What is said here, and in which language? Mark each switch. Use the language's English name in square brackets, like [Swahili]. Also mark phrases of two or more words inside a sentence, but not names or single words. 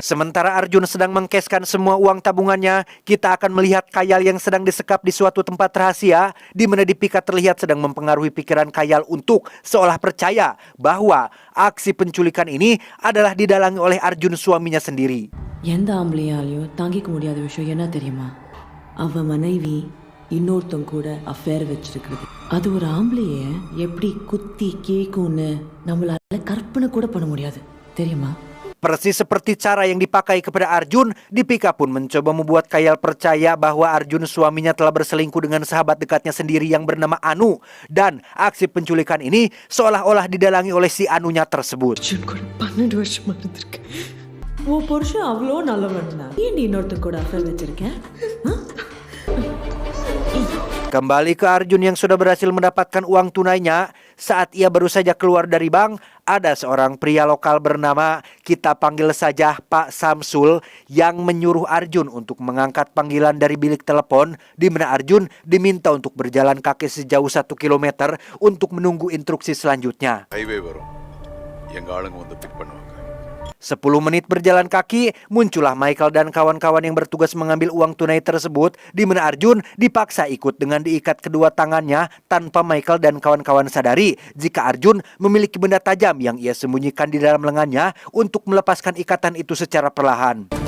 [Indonesian] Sementara Arjun sedang mengkeskan semua uang tabungannya, kita akan melihat Kayal yang sedang disekap di suatu tempat rahasia, di mana Deepika terlihat sedang mempengaruhi pikiran Kayal untuk seolah percaya bahwa aksi penculikan ini adalah didalangi oleh Arjun suaminya sendiri. [Tamil] எந்த ஆம்பளையாலையும் தாங்கிக்க முடியாத விஷயம் என்ன தெரியுமா? அவ மனைவி இன்னொருத்தங்க கூட அஃபேர் வச்சிருக்கிறது. அது ஒரு ஆம்பளைய எப்படி குத்தி கேக்கும்னு நம்மளால கற்பனை கூட பண்ண முடியாது, தெரியுமா? [Indonesian] Persis seperti cara yang dipakai kepada Arjun, Deepika pun mencoba membuat Kayal percaya bahwa Arjun suaminya telah berselingkuh dengan sahabat dekatnya sendiri yang bernama Anu. Dan aksi penculikan ini seolah-olah didalangi oleh si Anunya tersebut. [Tamil] அர்ஜுன் கூட 12 வருஷமா இருந்திருக்கு. உன் புருஷன் அவ்வளோ நல்லவன் தான், ஏன் இன்னொருத்தங்க கூட அஃபேர் வச்சிருக்கேன்? [Indonesian] Kembali ke Arjun yang sudah berhasil mendapatkan uang tunainya, saat ia baru saja keluar dari bank, ada seorang pria lokal bernama, kita panggil saja Pak Samsul, yang menyuruh Arjun untuk mengangkat panggilan dari bilik telepon, di mana Arjun diminta untuk berjalan kaki sejauh 1 kilometer untuk menunggu instruksi selanjutnya. [Tamil] ஹைவே வரும் எங்க ஆளுங்க வந்து பிக் பண்ணுவாங்க [Indonesian] 10 menit berjalan kaki, muncullah Michael dan kawan-kawan yang bertugas mengambil uang tunai tersebut, di mana Arjun dipaksa ikut dengan diikat kedua tangannya tanpa Michael dan kawan-kawan sadari jika Arjun memiliki benda tajam yang ia sembunyikan di dalam lengannya untuk melepaskan ikatan itu secara perlahan.